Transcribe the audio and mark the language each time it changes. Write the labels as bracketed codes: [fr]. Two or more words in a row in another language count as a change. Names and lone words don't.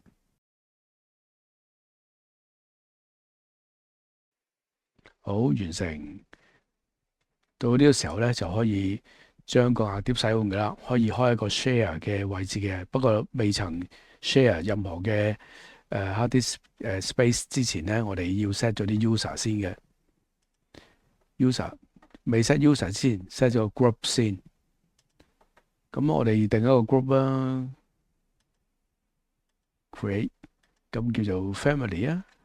[yue] 好，完成。到呢個時候咧就可以將個硬碟使用嘅啦，可以開一個 share 嘅位置嘅，不過未曾 share 任何嘅 [en] hard disk space [yue] 之前咧，我哋要 set 咗啲 user 先嘅。user 未 set user 之前 set 咗個 group 先。咁我哋定一個 group 啦 ，create， 咁叫做 family 啊。